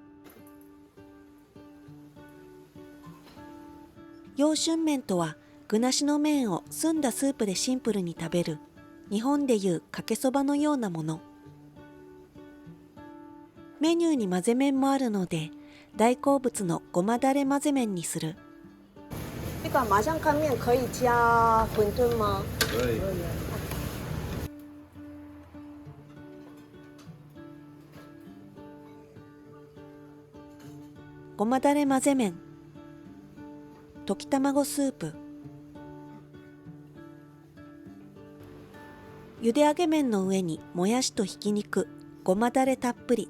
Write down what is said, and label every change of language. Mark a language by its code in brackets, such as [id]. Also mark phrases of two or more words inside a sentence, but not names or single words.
[ja] 陽春麺とは具なしの麺を澄んだスープでシンプルに食べる、日本でいうかけそばのようなもの。メニューに混ぜ麺もあるので、大好物のごまだれ混ぜ麺にする。 [zh] 这个麻酱干面可以加馄饨吗？可以。 [ja] ごまだれ混ぜ麺、溶き卵スープ、ゆで揚げ麺の上にもやしとひき肉、ごまだれたっぷり。